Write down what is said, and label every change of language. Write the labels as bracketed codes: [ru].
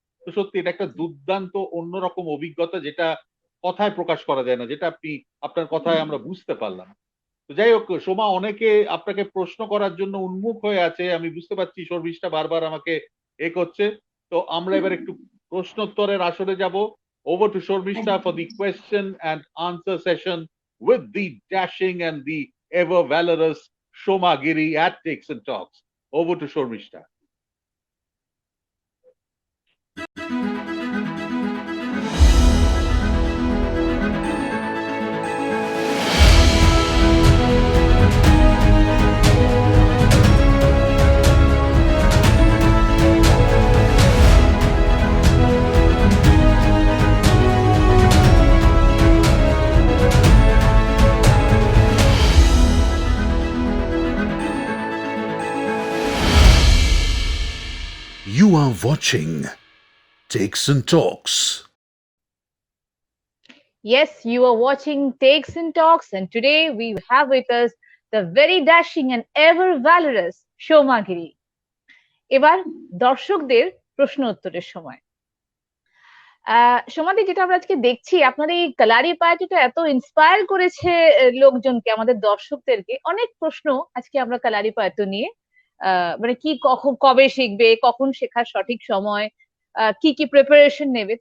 [bn] তো সত্যি এটা একটা দুর্দান্ত অন্যরকম অভিজ্ঞতা, যেটা কথায় প্রকাশ করা যায় না, যেটা আপনি আপনার কথায় আমরা বুঝতে পারলাম। তো যাই হোক সোমা, অনেকে আপনাকে প্রশ্ন করার জন্য উন্মুখ হয়ে আছে, আমি বুঝতে পারছি শর্মিষ্ঠা বারবার আমাকে করছে। তো আমরা এবার একটু প্রশ্নোত্তরের আসরে যাব। [en] Over to Shormishta for the question and answer session with the dashing and the ever valorous Shoma Giri at Takes and Talks. Over to Shormishta. You are watching Takes and Talks. Yes, you are watching Takes and Talks, and today we have with us the very dashing and ever valorous Shoma Giri. [bn] এবার দর্শকদের প্রশ্ন উত্তরের সময়। সোমাদি, যেটা আমরা আজকে দেখছি, আপনার এই কালারি পার্টিটা এত ইন্সপায়ার করেছে লোকজনকে, আমাদের দর্শকদেরকে। অনেক প্রশ্ন আজকে আমরা কালারি পার্টি নিয়ে, মানে কি, কখন, কবে শিখবে, কখন শেখার সঠিক সময়, কি কি প্রিপারেশন নেবে।